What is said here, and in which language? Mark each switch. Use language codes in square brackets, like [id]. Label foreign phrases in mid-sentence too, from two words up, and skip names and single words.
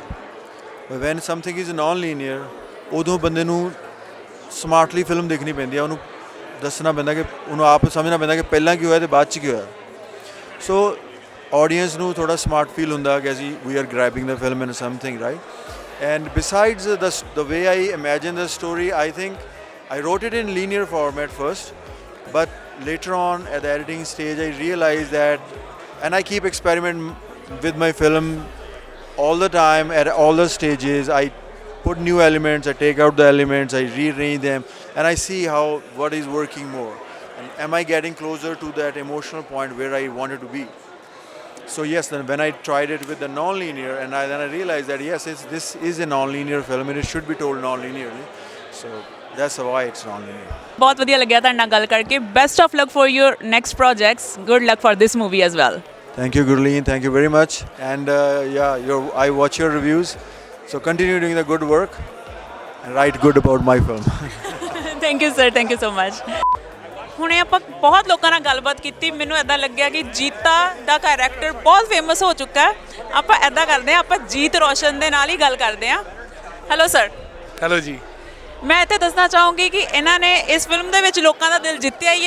[en] when something is non linear, [pa] ਉਦੋਂ ਬੰਦੇ ਨੂੰ ਸਮਾਰਟਲੀ ਫਿਲਮ ਦੇਖਣੀ ਪੈਂਦੀ ਆ, ਉਹਨੂੰ ਦੱਸਣਾ ਪੈਂਦਾ ਕਿ ਉਹਨੂੰ ਆਪ ਸਮਝਣਾ ਪੈਂਦਾ ਕਿ ਪਹਿਲਾਂ ਕੀ ਹੋਇਆ ਅਤੇ ਬਾਅਦ 'ਚ ਕੀ ਹੋਇਆ। ਸੋ ਆਡੀਅנס ਨੂੰ ਥੋੜ੍ਹਾ [en] smart feel [pa] ਹੁੰਦਾ ਕਿ ਅਸੀਂ [en] we are grabbing the film in something right. and besides the way I imagine the story, I think I wrote it in linear format first, but later on at the editing stage I realized that, and I keep experimenting with my film all the time at all the stages. I put new elements, I take out the elements, I rearrange them, and I see what is working more. And am I getting closer to that emotional point where I wanted to be? So yes, then when I tried it with the non-linear, and then I realized that yes, this is a non-linear film and it should be told non-linearly. So that's why it's non-linear. [pa] ਬਹੁਤ ਵਧੀਆ ਲੱਗਿਆ ਤੁਹਾਡੇ ਨਾਲ ਗੱਲ ਕਰਕੇ। [en] best of luck for your next projects, good luck for this movie as well. Thank you, Gurleen. Thank you very much. And yeah, I watch your reviews, so continue doing the good work and write good about my film. thank you sir, thank you so much. [pa] ਹੁਣੇ ਆਪਾਂ ਬਹੁਤ ਲੋਕਾਂ ਨਾਲ ਗੱਲਬਾਤ ਕੀਤੀ, ਮੈਨੂੰ ਇੱਦਾਂ ਲੱਗਿਆ ਕਿ ਜੀਤਾ ਦਾ ਕੈਰੈਕਟਰ ਬਹੁਤ ਫੇਮਸ ਹੋ ਚੁੱਕਾ ਹੈ। ਆਪਾਂ ਇੱਦਾਂ ਕਰਦੇ ਹਾਂ, ਆਪਾਂ ਜੀਤ ਰੋਸ਼ਨ ਦੇ ਨਾਲ ਹੀ ਗੱਲ ਕਰਦੇ ਹਾਂ। [en] hello sir. [pa] ਹੈਲੋ ਜੀ। ਮੈਂ ਇੱਥੇ ਦੱਸਣਾ ਚਾਹੂੰਗੀ ਕਿ ਇਹਨਾਂ ਨੇ ਇਸ ਫਿਲਮ ਦੇ ਵਿੱਚ ਲੋਕਾਂ ਦਾ ਦਿਲ ਜਿੱਤਿਆ ਹੀ ਹੈ।